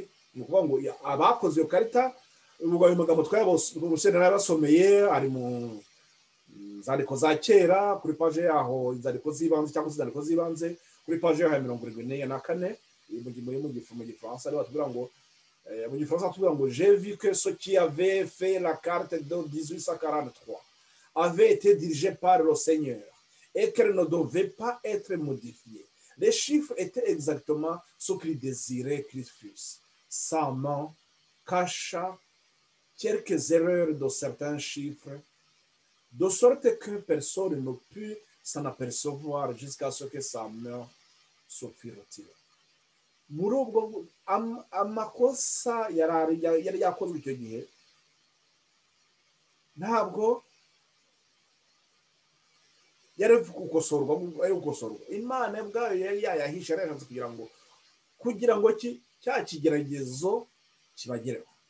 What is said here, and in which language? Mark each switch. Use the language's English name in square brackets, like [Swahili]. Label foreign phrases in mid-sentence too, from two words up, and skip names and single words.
[Kinyarwanda] Ni ukuvuga ngo abakoze iyo karita, ubwo ayo magambo twayabosera narasomeye ari mu nzandiko za kera kuri paje yaho, inzandiko z'ibanze cyangwa inzandiko z'ibanze kuri paje yaho 74 mu Gifaransa. Ariho batubwira ngo mu Gifaransa batubwira ngo [French] j'ai vu que ce qui avait fait la carte de 1843 avait été dirigé par le Seigneur et qu'elle ne devait pas être modifiée. Les chiffres étaient exactement ce qu'il désirait qu'ils fussent. Sa main cacha quelques erreurs de certains chiffres, de sorte que personne ne put s'en apercevoir jusqu'à ce que sa main se fût retirée. [Kinyarwanda] Muri ubwo amakosa yari yakozwe icyo gihe ntabwo yari gukosorwa. Imana ubwayo yari yayahisha, yarashatse kugira ngo cya kigeragezo kibagereho.